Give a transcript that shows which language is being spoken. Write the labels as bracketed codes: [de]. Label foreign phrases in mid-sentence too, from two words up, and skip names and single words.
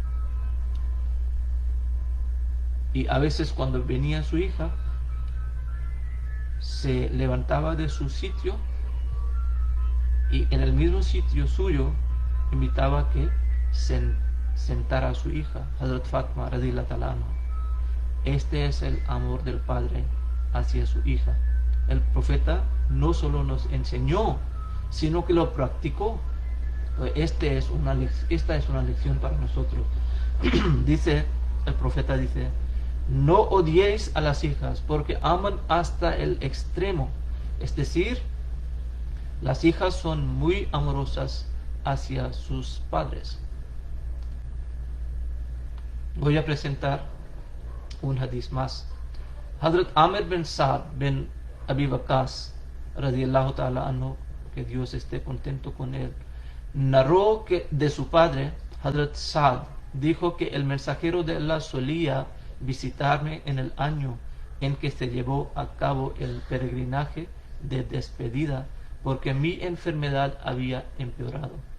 [es] Y a veces cuando venía su hija, se levantaba de su sitio y en el mismo sitio suyo invitaba a que sentara a su hija, Hazrat Fatma [ar] رضي الله تعالى عنها. [es] Este es el amor del padre hacia su hija. El profeta no solo nos enseñó, sino que lo practicó. Esta es una lección para nosotros. El profeta dice, no odiéis a las hijas porque aman hasta el extremo. Es decir, las hijas son muy amorosas hacia sus padres. Voy a presentar un hadith más. [ar] Hazrat Amir bin Sa'd bin Abi Waqqas رضي الله تعالى عنه, [es] que Dios esté contento con él, narró que de su padre, Hazrat Sa'd, dijo que el mensajero de Allah solía visitarme en el año en que se llevó a cabo el peregrinaje de despedida, porque mi enfermedad había empeorado.